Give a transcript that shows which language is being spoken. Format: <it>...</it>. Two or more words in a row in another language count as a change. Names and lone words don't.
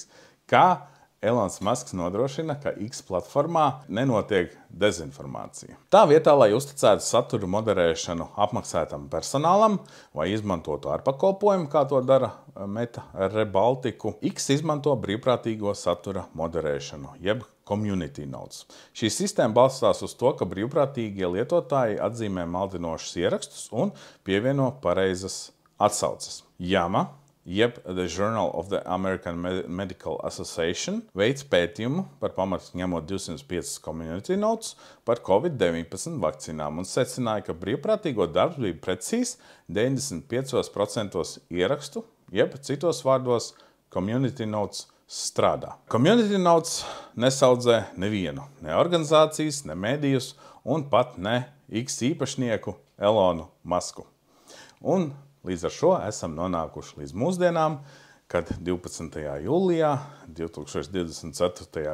<lv>Kā Elons Musks nodrošina, ka X platformā nenotiek dezinformācija? Tā vietā, lai uzticētu satura moderēšanu apmaksātam personālam vai izmantotu ārpakalpojumu, kā to dara Meta ar Rebaltiku, X izmanto brīvprātīgo satura moderēšanu, jeb</lv> <en>community notes.</en> <lv>Šī sistēma balstās uz to, ka brīvprātīgie lietotāji atzīmē maldinošus ierakstus un pievieno pareizas atsauces. Jama, jeb</lv> <en>The Journal of the American Medical Association,</en> <lv>veids pētījumu par pamatu ņemot 205</lv> <en>community notes</en> <lv>par COVID-19 vakcīnām un secināja, ka brīvprātīgo darbs bija precīzi 95% ierakstu, jeb citos vārdos</lv> <en>community notes</en> <lv>strādā.</lv> <en>Community notes</en> <lv>nesaudzē nevienu, ne organizācijas, ne medijus un pat ne X īpašnieku Elonu Musku. Un līdz ar šo esam nonākuši līdz mūsdienām, kad 12. jūlijā 2024.</lv>